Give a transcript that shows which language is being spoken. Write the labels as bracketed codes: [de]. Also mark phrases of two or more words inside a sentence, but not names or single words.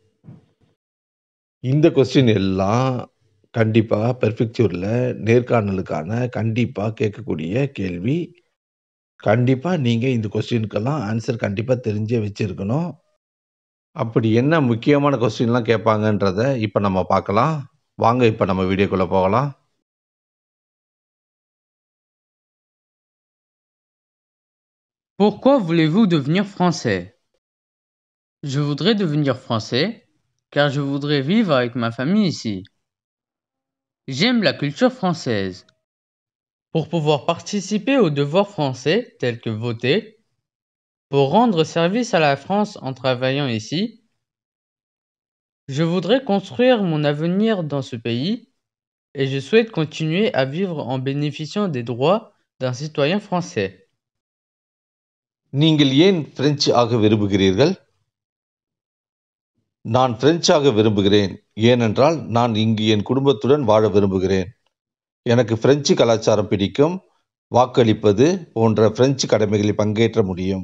[ta] இந்த கொஸ்டின் எல்லாம் கண்டிப்பா பெர்ஃபெக்ட்யூர்ல நேர்காணலுக்கான கண்டிப்பா கேட்கக்கூடிய கேள்வி. கண்டிப்பா நீங்க இந்த கொஸ்டினுக்கெல்லாம் ஆன்சர் கண்டிப்பா தெரிஞ்சே வச்சிருக்கணும். அப்படி என்ன முக்கியமான கொஸ்டின்லாம் கேட்பாங்கன்றத இப்ப நம்ம பார்க்கலாம். வாங்க இப்ப நம்ம வீடியோக்குள்ள போகலாம். [fr] Pourquoi voulez-vous devenir français? Je voudrais devenir français car je voudrais vivre avec ma famille ici. J'aime la culture française. Pour pouvoir participer aux devoirs français tels que voter, pour rendre service à la France en travaillant ici, je voudrais construire mon avenir dans ce pays et je souhaite continuer à vivre en bénéficiant des droits d'un citoyen français. [ta] நீங்கள் ஏன் பிரெஞ்சு ஆக விரும்புகிறீர்கள்? நான் பிரெஞ்சாக விரும்புகிறேன். ஏனென்றால் நான் இங்கு என் குடும்பத்துடன் வாழ விரும்புகிறேன். எனக்கு பிரெஞ்சு கலாச்சாரம் பிடிக்கும். வாக்களிப்பது போன்ற பிரெஞ்சு கடமைகளில் பங்கேற்ற முடியும்.